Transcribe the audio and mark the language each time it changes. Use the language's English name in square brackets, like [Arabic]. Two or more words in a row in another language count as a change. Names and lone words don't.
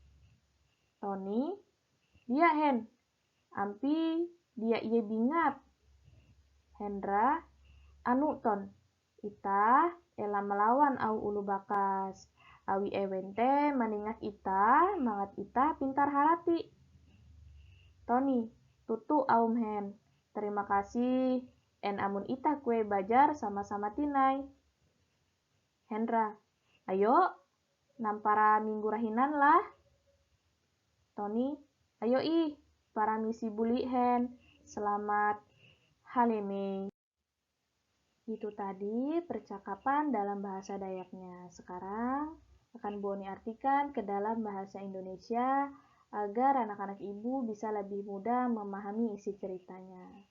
[Ngaju] Tony, dia Hen, ampi dia ia bingat. Hendra, anu ton, ita ela melawan au ulu bakas. Awi ewen te maningat ita, mangat ita pintar harati. Tony, tutu aum Hen. [Indonesian] Terima kasih, [Ngaju] en amun ita kue bajar sama-sama tinai. Hendra, ayo, nampara minggu rahinan lah. Tony, ayo ih, para misi buli Hen. Selamat Haleme. [Indonesian] Itu tadi percakapan dalam bahasa Dayaknya. Sekarang akan Boni artikan ke dalam bahasa Indonesia agar anak-anak ibu bisa lebih mudah memahami isi ceritanya.